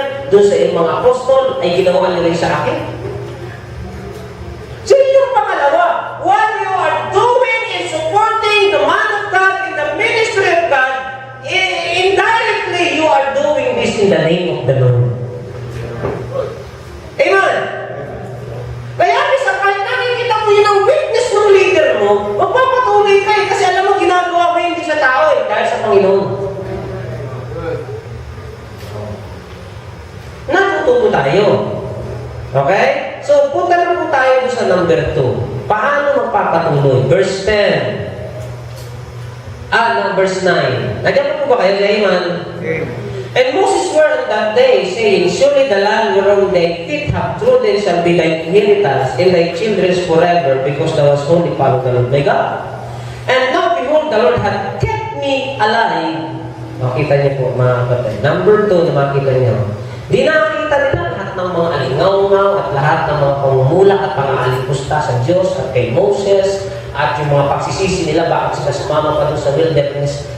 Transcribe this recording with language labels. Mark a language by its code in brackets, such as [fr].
[tl] doon sa iyong mga apostol ay ginawa niyo rin sa akin? [en] So yung pangalawa, what you are doing in supporting the man of God in the ministry of God, indirectly you are doing this in the name of the Lord. Amen? [tl] Kaya minsan kahit nakikita mo yun ang witness ng leader mo, magpapatuloy ka eh, kasi alam mo ginagawa mo hindi sa tao eh, dahil sa Panginoon. Natututo tayo. Okay? So, punta na po tayo sa number 2. Paano magpapatuloy? Verse 10. Verse 9. Nagyan po ba kayo? Amen? Amen. [en] And Moses swore on that day, saying, surely the land whereon thy feet have trodden shall be thy inheritance, and thy children's forever, because thou hast only followed the Lord thy God. And now, behold, the Lord hath kept me alive. [tl] Makita niyo po, mga kapatid. Number 2 na makita niyo. Di nakita nila lahat ng mga alingaw-ngaw at lahat ng mga pangumulak at pang-aalipusta sa Diyos at kay Moses at yung mga pagsisisi nila bakit sila sumama pa doon sa wilderness.